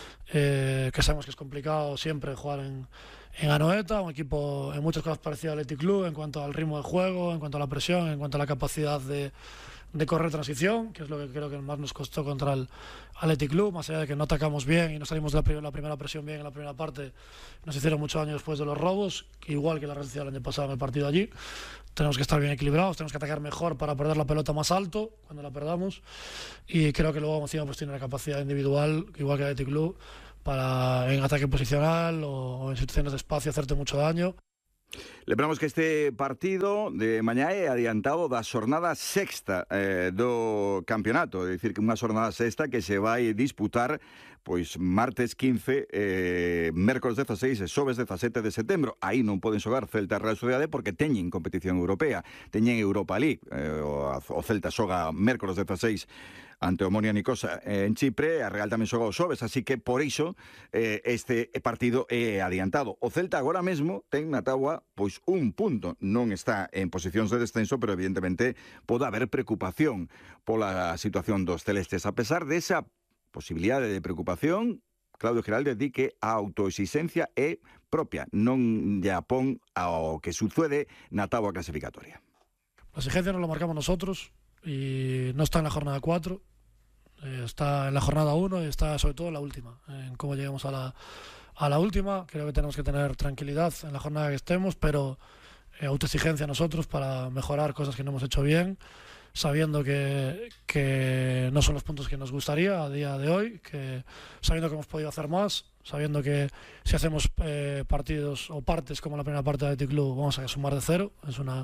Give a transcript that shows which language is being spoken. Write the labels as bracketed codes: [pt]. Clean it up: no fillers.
[es] que sabemos que es complicado siempre jugar en Anoeta, un equipo en muchas cosas parecido al Athletic Club en cuanto al ritmo de juego, en cuanto a la presión, en cuanto a la capacidad de correr transición, que es lo que creo que más nos costó contra el Athletic Club, más allá de que no atacamos bien y no salimos de la primera presión bien en la primera parte, nos hicieron mucho daño después de los robos, igual que la Real Sociedad el año pasado en el partido allí. Tenemos que estar bien equilibrados, tenemos que atacar mejor para perder la pelota más alto cuando la perdamos, y creo que luego encima pues tiene la capacidad individual, igual que el Athletic Club, para en ataque posicional o en situaciones de espacio hacerte mucho daño. [gl] Le esperamos que este partido de mañana é adiantado da xornada sexta do campeonato, é dicir, que unha xornada sexta que se vai disputar pois martes 15, mércores 16 e xoves 17 de setembro. Aí non poden xogar Celta e Real Sociedad porque teñen competición europea, teñen Europa League. O Celta xoga mércores 16 ante o Omonia Nicosa en Chipre, a Real tamén xoga o xoves, así que por iso este partido é adiantado. O Celta agora mesmo ten na táboa pois un punto, non está en posicións de descenso, pero evidentemente pode haber preocupación pola situación dos celestes. A pesar de esa posibilidade de preocupación, Claudio Giralde di que a autoexistencia é propia, non lle apón ao que sucede na táboa clasificatoria. [es] A exigencia non la marcamos nosotros, y no está en la jornada 4, está en la jornada 1 y está sobre todo en la última, en cómo lleguemos a la última. Creo que tenemos que tener tranquilidad en la jornada que estemos, pero autoexigencia a nosotros para mejorar cosas que no hemos hecho bien, sabiendo que no son los puntos que nos gustaría a día de hoy, que sabiendo que hemos podido hacer más, sabiendo que si hacemos partidos o partes como la primera parte de Athletic Club vamos a sumar de cero, es